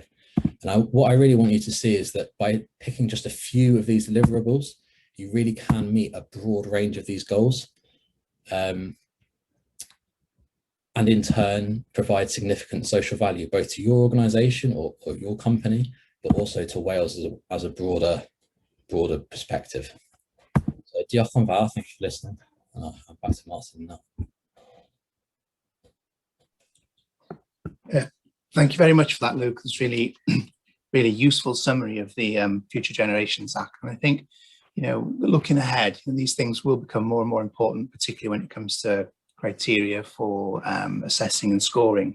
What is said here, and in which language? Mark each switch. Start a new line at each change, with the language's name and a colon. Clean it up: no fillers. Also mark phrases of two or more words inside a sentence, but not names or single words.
English: And what I really want you to see is that by picking just a few of these deliverables, you really can meet a broad range of these goals. And in turn, provide significant social value, both to your organisation or your company, but also to Wales as a broader perspective.
Welsh: So diolch yn fawr,
English: thank you for listening. And I'll back to Martin now. Thank you very much for that, Luke. It's really, really useful summary of the Future Generations Act. And I think, looking ahead, these things will become more and more important, particularly when it comes to criteria for assessing and scoring.